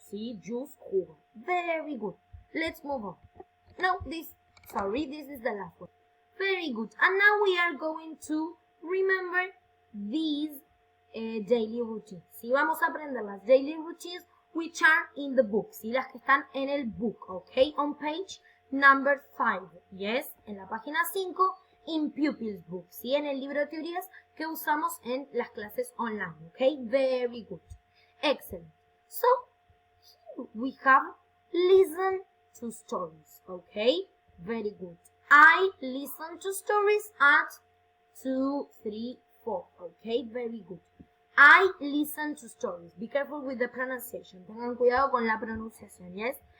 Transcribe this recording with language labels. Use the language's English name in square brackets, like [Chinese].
[English] See, juice, jugo. Very good. Let's move on. No, this is the last one. Very good. And now we are going to remember these daily routines. [Spanish] Sí, vamos a aprender las [English] daily routines which are in the book. [Spanish] Sí, las que están en el book, okay? [English] On page number 5. [Spanish] Yes, en la página 5, [English] in Pupils book. [Spanish] Sí, en el libro de teorías que usamos en las clases online, okay? [English] Very good. Excellent. So, here we have listen to stories, okay? Very good. I listen to stories at 2, 3, 4, okay? Very good. I listen to stories. Be careful with the pronunciation. [Spanish] Tengan cuidado con la pronunciación, yes?